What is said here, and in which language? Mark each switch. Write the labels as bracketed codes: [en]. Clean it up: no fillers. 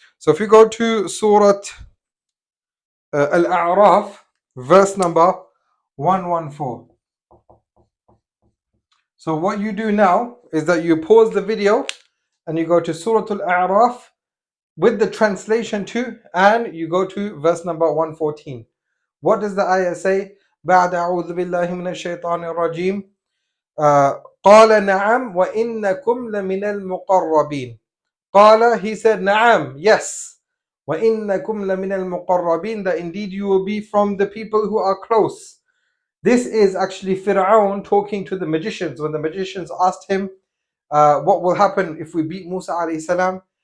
[en] So if you go to Surah Al-A'raf, verse number 114. So what you do now is that you pause the video and you go to Surah Al-A'raf with the translation too, and you go to verse number 114. What does the ayah say? [ar] بعد أعوذ بالله من الشيطان الرجيم قال نعم وإنكم لمن المقربين. قال, [en] he said, [ar] نعم, [en] yes. [ar] وإنكم لمن المقربين, [en] that indeed you will be from the people who are close. This is actually Fir'aun talking to the magicians. When the magicians asked him, what will happen if we beat Musa alayhi salam?